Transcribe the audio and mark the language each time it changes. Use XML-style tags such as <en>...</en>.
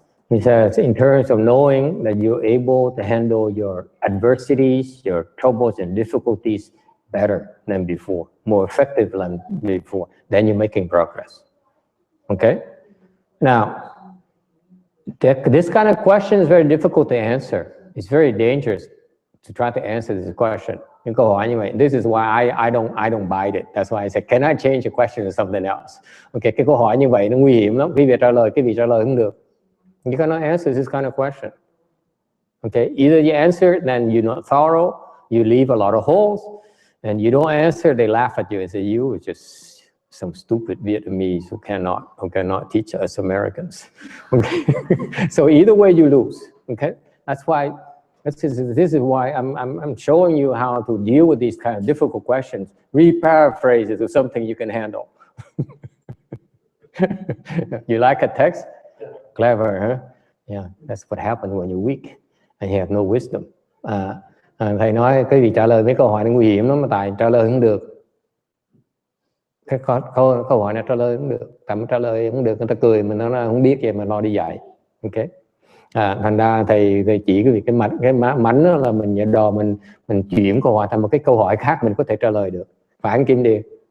<en>He says, in terms of knowing that you're able to handle your adversities, your troubles and difficulties better than before, more effective than before, then you're making progress. Okay? Now, this kind of question is very difficult to answer. It's very dangerous to try to answer this question. You go, anyway, this is why I don't bite it. That's why I said, can I change the question to something else?</en> <vi>Okay, cái câu hỏi như vậy nó nguy hiểm lắm. Quý vị trả lời không được.</vi> <en>You cannot answer this kind of question. Okay, either you answer it, then you're not thorough, you leave a lot of holes, and you don't answer, they laugh at you and say, you are just some stupid Vietnamese who cannot teach us Americans. Okay, so either way you lose. Okay, that's why this is why I'm showing you how to deal with these kind of difficult questions. Re-paraphrase it to something you can handle. You like a text? Clever, huh? Yeah, that's what happens when you're weak and you have no wisdom.</en> <vi>Thầy nói cái gì trả lời mấy câu hỏi nó nguy hiểm lắm mà tại trả lời không được. Cái câu hỏi này trả lời không được, tại trả lời không được người ta cười mình nó không biết vậy mà lo đi dạy. Ok. Thành ra thầy chỉ cái việc cái mảnh đó là mình đò mình chuyển câu hỏi thành một cái câu hỏi khác mình có thể trả lời được. Phải anh Kim Điền.</vi>